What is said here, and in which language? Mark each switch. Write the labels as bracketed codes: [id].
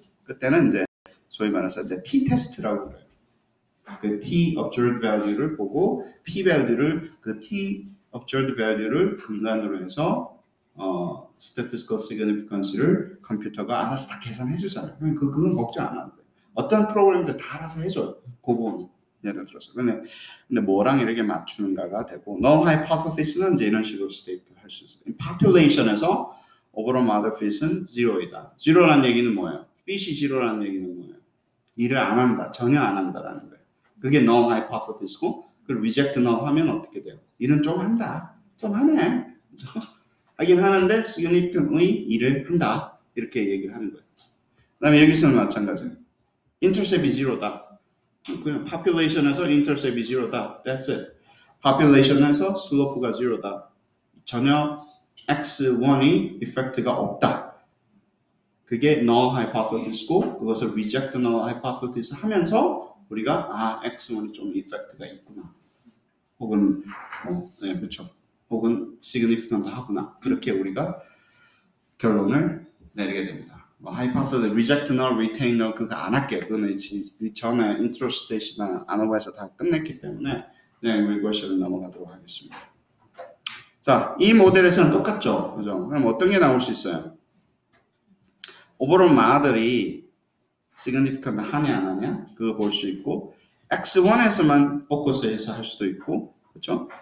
[ko] 그때는 이제 소위 말해서 이제 T 테스트라고 그래요. 그 T observed value를 보고 P value를 그 T observed value를 근간으로 해서 statistical significance를 컴퓨터가 알아서 다 계산해 주잖아요. 그건 걱정 안 하는데 어떤 프로그램도 다 알아서 해줘요. 그 부분 예를 들어서 근데 뭐랑 이렇게 맞추는가가 되고 null hypothesis는 이제 이런 식으로 스테이트 할 수 있어요. population에서 overall model fit은 0이다. 0라는 얘기는 뭐예요? fit이 0라는 얘기는 뭐예요? 일을 안 한다. 전혀 안 한다라는 거예요. 그게 null hypothesis고 그걸 reject null 하면 어떻게 돼요? 일은 좀 한다. 좀 하네. 하긴 하는데 significantly 일을 한다. 이렇게 얘기를 하는 거예요. 그 다음에 여기서는 마찬가지예요. intercept이 0다. 그냥 population에서 intercept이 0다. [en] That's it. [ko] population에서 slope가 0다. 전혀 x1이 effect가 없다. 그게 null hypothesis고 그것을 reject null hypothesis 하면서 우리가 x1이 좀 effect가 있구나. 혹은 네, 그렇죠. 혹은 significant 하구나. 그렇게 우리가 결론을 내리게 됩니다. hypothesis, reject null, retain null 그거 안 할게요. 그거는 전에 intro stage나 ANOVA에서 다 끝냈기 때문에 그냥 regression을 넘어가도록 하겠습니다. 자, 이 모델에서는 똑같죠. 그죠? 그럼 어떤 게 나올 수 있어요? 오버롤 모델이 significant 하냐 안 하냐 그거 볼 수 있고 x1에서만 포커스해서 할 수도 있고 그렇죠?